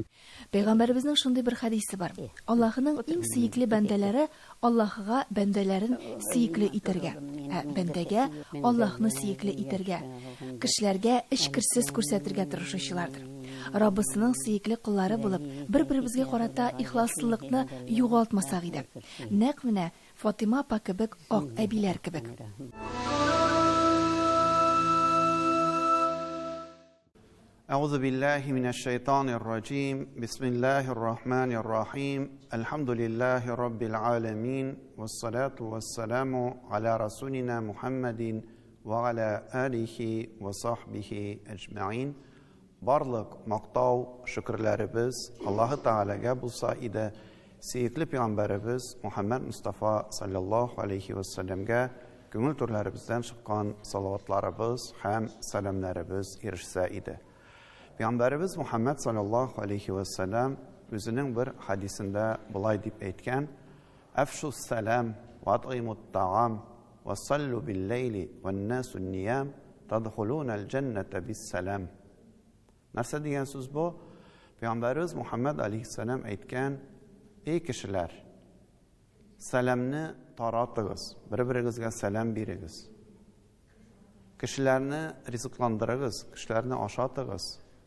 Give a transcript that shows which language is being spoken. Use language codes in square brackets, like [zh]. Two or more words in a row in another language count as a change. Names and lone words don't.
[tt] Пәйгамбәребезнең шундый бер хадисе бар. Аллаһның иң сөекле бәндәләре Аллаһыга бәндәләрен сөекле итәргә, бәндәгә Аллаһны сөекле итәргә, кешеләргә эчкерсез күрсәтергә тырышучылардыр. Раббысының сөекле куллары булып, бер-беребезгә карата ихласлыкны югалтмасак иде. Нәкъ менә Фатима апа кебек, ак әбиләр кебек. [ar] أعوذ بالله من الشيطان الرجيم بسم الله الرحمن الرحيم الحمد لله رب العالمين والصلاة والسلام على رسولنا محمد وعلى آله وصحبه أجمعين. [tt] Барлык мактау, шөкерләребез Аллаһ Тәгаләгә булса иде. Сөекле пәйгамбәребез Мухаммад Мустафа [ar] صلى الله عليه وسلمга [tt] күңел төрләребездән чыккан салаватларыбыз һәм сәламнәребез ирешсә иде. Пәйгамбәребез Мухаммад [ar] صلى الله عليه وسلم [tt] үзенең бер хадисендә булай дип әйткән: [ar] "أفشوا السلام وأطعموا الطعام وصلوا بالليل والناس نيام تدخلون الجنة بسلام." [tt] Нәрсә дигән сүз бу? Пәйгамбәребез Мухаммад алейхиссалам әйткән: "Эй кешеләр, сәламны таратыгыз, бер-берегезгә сәлам бирегез. Кешеләрне ризыкландырыгыз, кешеләрне ашатыгыз.